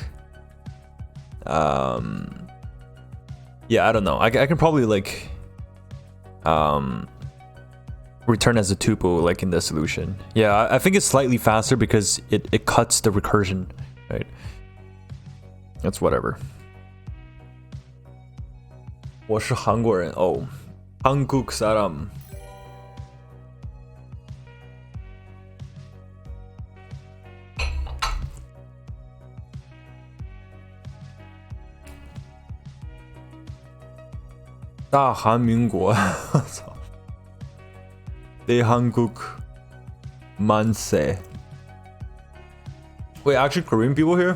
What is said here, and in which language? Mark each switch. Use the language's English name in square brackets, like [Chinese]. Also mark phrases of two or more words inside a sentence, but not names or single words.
[English] Yeah, I don't know. I can probably like return as a tuple like in the solution. Yeah, I think it's slightly faster because it cuts the recursion, right? That's whatever. [Chinese] 我是韩国人 oh, [Korean] 한국 사람. 대한민국. 대한국 만세. [English] Wait, actually Korean people here?